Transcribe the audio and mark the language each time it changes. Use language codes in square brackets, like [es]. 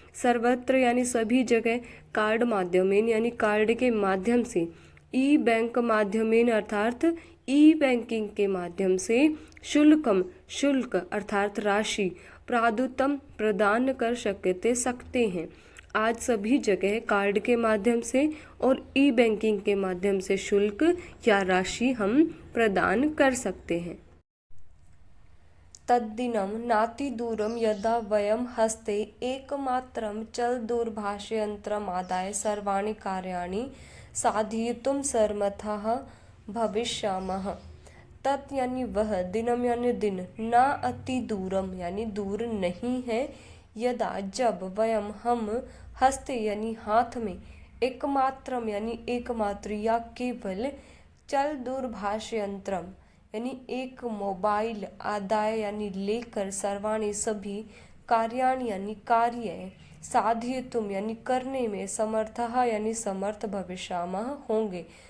[hi] सर्वत्र यानी सभी जगह, [sa] कार्ड माध्यमेन [hi] यानी कार्ड के माध्यम से, [sa] ई बैंक माध्यमेन [hi] अर्थात ई बैंकिंग के माध्यम से, शुल्कम शुल्क अर्थात राशि, प्रादुतम प्रदान कर सकते हैं। आज सभी जगह कार्ड के माध्यम से और ई बैंकिंग के माध्यम से शुल्क या राशि हम प्रदान कर सकते हैं। [sa] तद्दिनं नातिदूरं यदा वयं हस्ते एकमात्रं चलदूरभाषयन्त्रमादाय सर्वाणि कार्याणि साधयितुं समर्थाः भविष्यामः। [hi] तत् यानी वह, दिनम यानी दिन, [sa] ना अति दूरम [hi] यानी दूर नहीं है, यदा जब, वयम हम, हस्ते यानी हाथ में, एकमात्रम यानी एकमात्र या केवल, [sa] चल दूरभाष यंत्रम [hi] यानी एक मोबाइल, आदाय यानी लेकर, सर्वाणी सभी, कार्याणि यानी कार्य, साधयितुम यानी करने में, समर्थः यानी समर्थ, भविष्यामः होंगे।